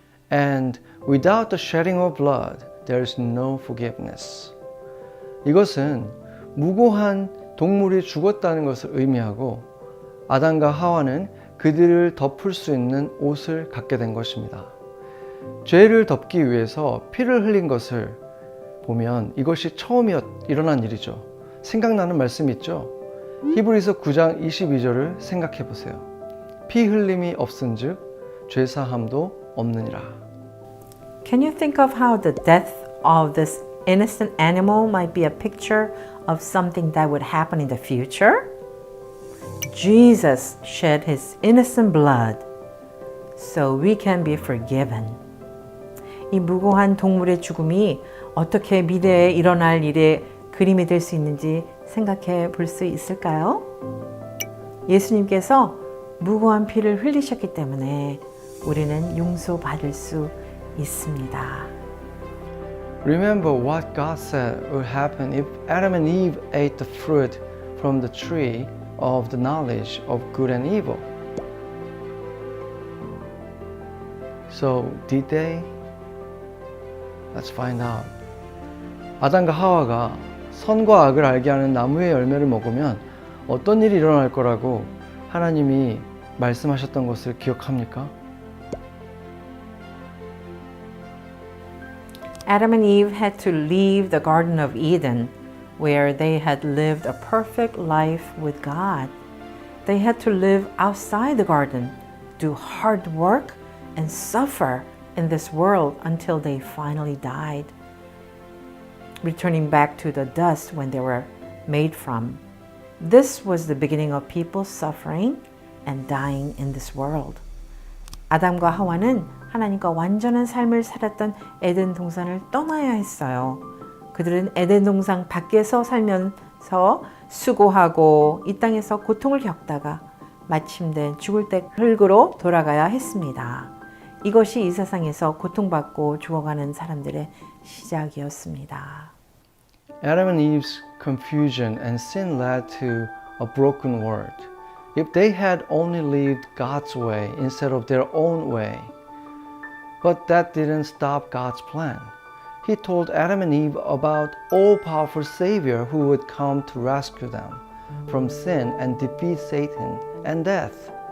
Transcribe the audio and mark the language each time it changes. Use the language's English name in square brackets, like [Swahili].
[English] And without the shedding of blood, there is no forgiveness. [Korean] 이것은 무고한 동물이 죽었다는 것을 의미하고 아담과 하와는 그들을 덮을 수 있는 옷을 갖게 된 것입니다. 죄를 덮기 위해서 피를 흘린 것을 보면 이것이 처음 일어난 일이죠. 생각나는 말씀 있죠? 히브리서 9장 22절을 생각해 보세요. 피 흘림이 없은즉 죄 사함도 없느니라. [English] Can you think of how the death of this innocent animal might be a picture of something that would happen in the future? Jesus shed his innocent blood so we can be forgiven. [Korean] 이 무고한 동물의 죽음이 어떻게 미래에 일어날 일의 그림이 될 수 있는지 생각해 볼 수 있을까요? 예수님께서 무고한 피를 흘리셨기 때문에 우리는 용서받을 수 있습니다. [English] Remember what God said would happen if Adam and Eve ate the fruit from the tree of the knowledge of good and evil. So, did they? Let's find out. [Korean] 아담과 하와가 선과 악을 알게 하는 나무의 열매를 먹으면 어떤 일이 일어날 거라고 하나님이 말씀하셨던 것을 기억합니까? [English] Adam and Eve had to leave the Garden of Eden, where they had lived a perfect life with God. They had to live outside the garden, do hard work, and suffer in this world until they finally died, returning back to the dust when they were made from. This was the beginning of people suffering and dying in this world. [Korean] 아담과 하와는 하나님과 완전한 삶을 살았던 에덴 동산을 떠나야 했어요. 그들은 에덴 동산 밖에서 살면서 수고하고 이 땅에서 고통을 겪다가 마침내 죽을 때 흙으로 돌아가야 했습니다. 이것이 이 세상에서 고통받고 죽어가는 사람들의 시작이었습니다. [English] Adam and Eve's confusion and sin led to a broken world. If they had only lived God's way instead of their own way. But that didn't stop God's plan. He told Adam and Eve about all-powerful Savior who would come to rescue them from sin and defeat Satan and death.